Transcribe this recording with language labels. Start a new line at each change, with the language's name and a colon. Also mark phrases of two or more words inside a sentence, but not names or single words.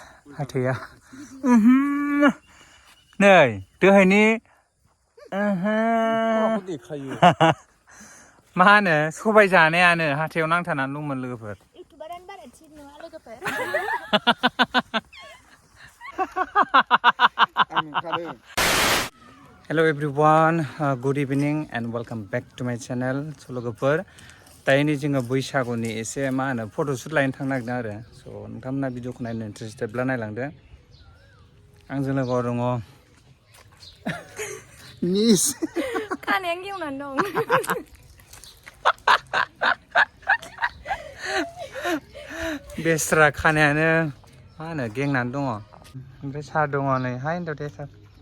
Bodo: हाथैया नै दोहायनि मा होनो सबाय जानायानो हाथायाव नांथानानै दंमोन लोगोफोर
English: Hello everyone, good evening and welcome back to my channel.
Bodo: So लोगोफोर दायो जोङो बैसागुनि एसे मा होनो फट'शुट लायनो थांनो नागिरदों आरो स' नोंथांमोना भिडिअखौ नायनो इन्टारेस्टेडब्ला नायलांदो आंजों लोगोआव दङ निस खानायानो गेवनानै दं बेस्रा खानायानो मा होनो गेंनानै दङ ओमफ्राय सार दङ नै हाय हिनजाव दे सार